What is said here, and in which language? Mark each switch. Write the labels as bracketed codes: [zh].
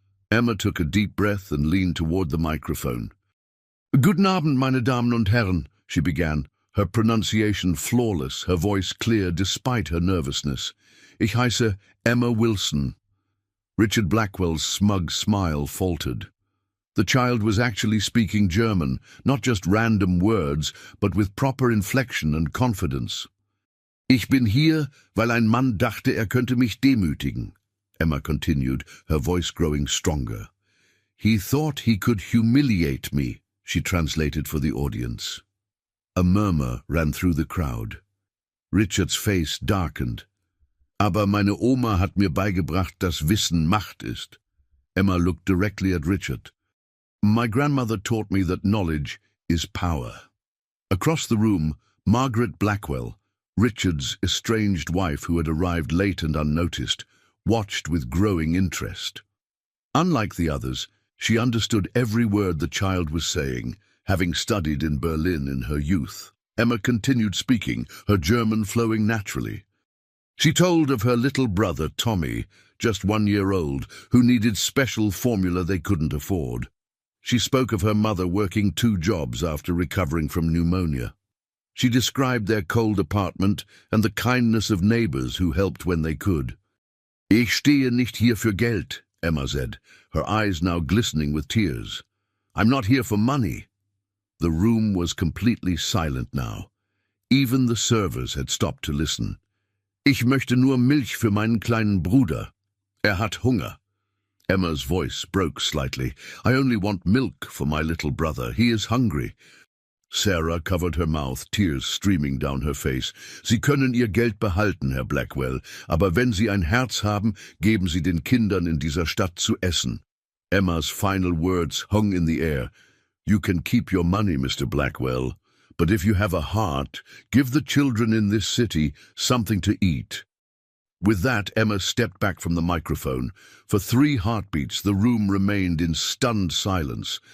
[en] Emma took a deep breath and leaned toward the microphone. [de] "Guten Abend, meine Damen und Herren," [en] she began, her pronunciation flawless, her voice clear despite her nervousness. [de] "Ich heiße Emma Wilson." [en] Richard Blackwell's smug smile faltered. The child was actually speaking German, not just random words, but with proper inflection and confidence. [de] "Ich bin hier, weil ein Mann dachte, könnte mich demütigen," [en] Emma continued, her voice growing stronger. "He thought he could humiliate me," she translated for the audience. A murmur ran through the crowd. Richard's face darkened. [de] "Aber meine Oma hat mir beigebracht, dass Wissen Macht ist." [en] Emma looked directly at Richard. "My grandmother taught me that knowledge is power." Across the room, Margaret Blackwell, Richard's estranged wife who had arrived late and unnoticed, watched with growing interest. Unlike the others, she understood every word the child was saying, having studied in Berlin in her youth. Emma continued speaking, her German flowing naturally. She told of her little brother, Tommy, just 1 year old, who needed special formula they couldn't afford. She spoke of her mother working 2 jobs after recovering from pneumonia. She described their cold apartment and the kindness of neighbors who helped when they could. [de] "Ich stehe nicht hier für Geld," [en] Emma said, her eyes now glistening with tears. "I'm not here for money." The room was completely silent now. Even the servers had stopped to listen. [de] "Ich möchte nur Milch für meinen kleinen Bruder. Hat Hunger." [en] Emma's voice broke slightly. "I only want milk for my little brother. He is hungry." Sarah covered her mouth, tears streaming down her face. [de] "Sie können Ihr Geld behalten, Herr Blackwell, aber wenn Sie ein Herz haben, geben Sie den Kindern in dieser Stadt zu essen." [en] Emma's final words hung in the air. "You can keep your money, Mr. Blackwell, but if you have a heart, give the children in this city something to eat." With that, Emma stepped back from the microphone. For 3 heartbeats, the room remained in stunned silence.